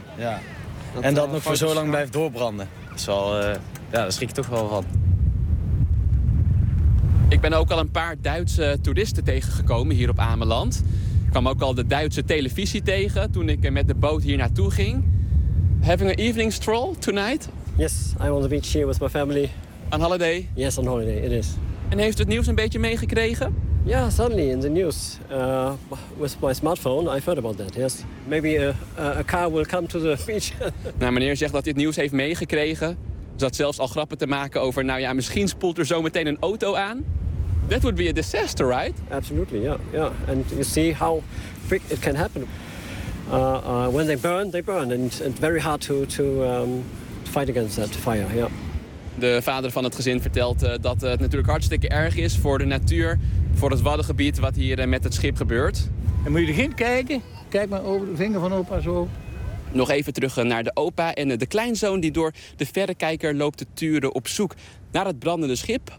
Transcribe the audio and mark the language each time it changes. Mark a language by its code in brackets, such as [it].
[nl] Ja. Dat, en dat nog voor zo lang blijft doorbranden. Dat is wel, daar schrik ik toch wel van. Ik ben ook al een paar Duitse toeristen tegengekomen hier op Ameland. Ik kwam ook al de Duitse televisie tegen toen ik met de boot hier naartoe ging. [en] Having an evening stroll tonight? Yes, I'm on the beach here with my family. On holiday? Yes, on holiday, it is. [nl] En heeft het nieuws een beetje meegekregen? [en] Ja, yeah, suddenly in the news. With my smartphone, I've heard about that, yes. Maybe a car will come to the beach. [nl] Nou, meneer zegt dat hij het nieuws heeft meegekregen. Zat zelfs al grappen te maken over, misschien spoelt er zometeen een auto aan. [en] That would be a disaster, right? Absolutely, yeah. And you see how quick it can happen. When they burn. And it's very hard to fight against that fire, yeah. [nl] De vader van het gezin vertelt dat het natuurlijk hartstikke erg is voor de natuur, voor het waddengebied wat hier met het schip gebeurt. En moet je erin kijken? Kijk maar over de vinger van opa zo. Nog even terug naar de opa en de kleinzoon die door de verrekijker loopt te turen op zoek naar het brandende schip.